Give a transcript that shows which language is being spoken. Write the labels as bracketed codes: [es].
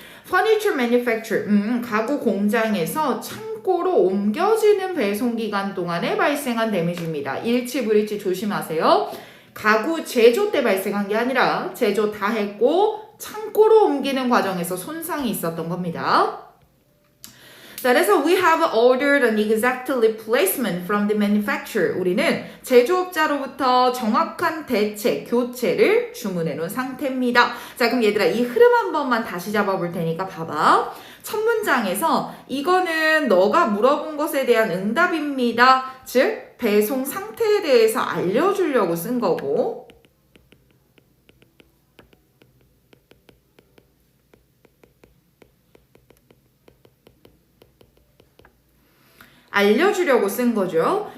[en] furniture manufacturer [ko] 가구 공장에서 창고로 옮겨지는 배송 기간 동안에 발생한 데미지입니다. 일치불일치 조심하세요. 가구 제조 때 발생한 게 아니라 제조 다 했고 창고로 옮기는 과정에서 손상이 있었던 겁니다. 자, 그래서 [en] we have ordered an exact replacement from the manufacturer. [ko] 우리는 제조업자로부터 정확한 대체, 교체를 주문해 놓은 상태입니다. 자, 그럼 얘들아 이 흐름 한 번만 다시 잡아볼 테니까 봐봐. 첫 문장에서 이거는 너가 물어본 것에 대한 응답입니다. 즉 배송 상태에 대해서 알려주려고 쓴 거고, 알려주려고 쓴 거죠.